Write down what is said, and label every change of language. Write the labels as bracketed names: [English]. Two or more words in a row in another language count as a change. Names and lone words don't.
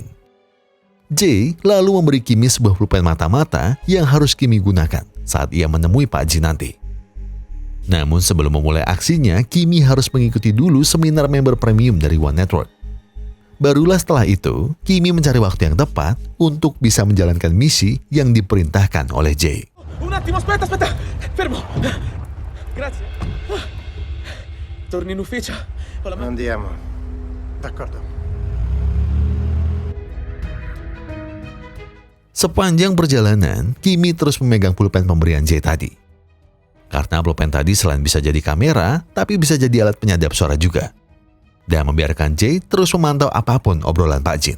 [Indonesian] Jay lalu memberi Kimmy sebuah pulpen mata-mata yang harus Kimmy gunakan saat ia menemui Pak Jin nanti. Namun sebelum memulai aksinya, Kimmy harus mengikuti dulu seminar member premium dari One Network. Barulah setelah itu, Kimmy mencari waktu yang tepat untuk bisa menjalankan misi yang diperintahkan oleh Jay. [Italian] Un attimo, aspetta, fermo. Grazie. Torni in ufficio. Andiamo. D'accordo. [Indonesian] Sepanjang perjalanan, Kimmy terus memegang pulpen pemberian Jay tadi. Karena pulpen tadi selain bisa jadi kamera, tapi bisa jadi alat penyadap suara juga. Dan membiarkan Jay terus memantau apapun obrolan Pak Jin.